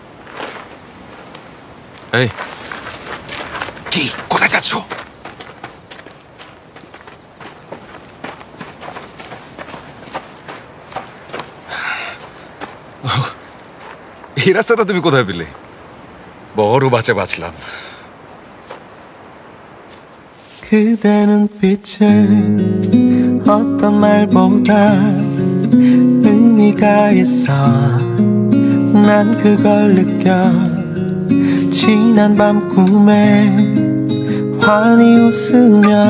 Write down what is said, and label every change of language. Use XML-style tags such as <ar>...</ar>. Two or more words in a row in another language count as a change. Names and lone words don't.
<bn>এই কি, কোথায় যাচ্ছ? এই রাস্তাটা তুমি কোথায় পেলে? বড় বাঁচা বাঁচলাম।</bn> <ko>그대 눈빛에 어떤 말보다 의미가 있어 난 그걸 느껴 지난 밤 꿈에 환히 웃으며</ko>